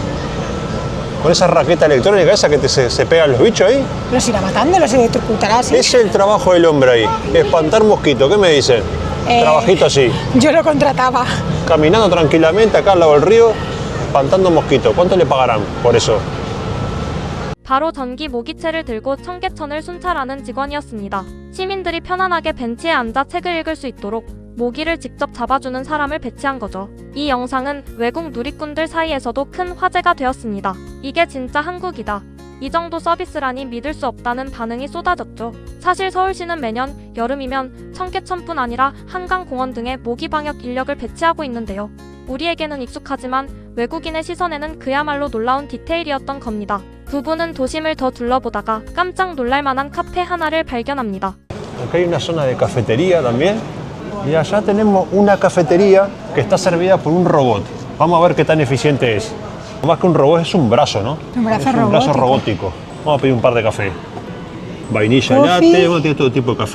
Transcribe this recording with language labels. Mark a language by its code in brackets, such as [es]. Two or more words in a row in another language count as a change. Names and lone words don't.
[es] Con esa raqueta electrónica esa que se pegan los bichos ahí. Los irá matando, los electrocutará así. Es el trabajo del hombre ahí. Espantar mosquitos. ¿Qué me dicen? Trabajito así. Yo lo contrataba. Caminando tranquilamente acá al lado del río, espantando mosquitos. ¿Cuánto le pagarán por eso? [ko] 바로 전기 모기채를 들고 청계천을 순찰하는 직원이었습니다. 시민들이 편안하게 벤치에 앉아 책을 읽을 수 있도록 모기를 직접 잡아주는 사람을 배치한 거죠. 이 영상은 외국 누리꾼들 사이에서도 큰 화제가 되었습니다. 이게 진짜 한국이다. 이 정도 서비스라니 믿을 수 없다는 반응이 쏟아졌죠. 사실 서울시는 매년 여름이면 청계천뿐 아니라 한강공원 등에 모기 방역 인력을 배치하고 있는데요. 우리에게는 익숙하지만 외국인의 시선에는 그야말로 놀라운 디테일이었던 겁니다. 부부는 도심을 더 둘러보다가 깜짝 놀랄만한 카페 하나를 발견합니다. [es] Acá hay una zona de cafetería también. Y allá tenemos una cafetería que está servida por un robot. Vamos a ver qué tan eficiente es. Más que un robot es un brazo, ¿no? Un brazo es un brazo robótico. Vamos a pedir un par de café. Vainilla latte, bueno, tiene todo tipo de café.